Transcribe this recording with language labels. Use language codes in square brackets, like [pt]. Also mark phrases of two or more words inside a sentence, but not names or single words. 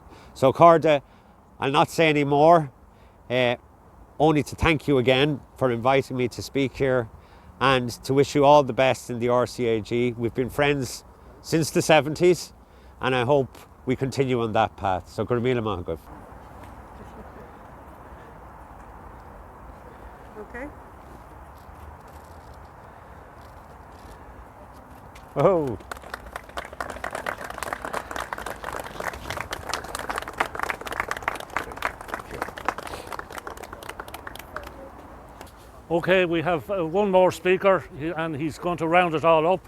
[en] So Accorda, I'll not say any more, only to thank you again for inviting me to speak here and to wish you all the best in the RCAG. We've been friends since the 70s, and I hope we continue on that path. [ga] So gur míle maith agaibh. [en] Okay. Oh. Okay, we have one more speaker, and he's going to round it all up.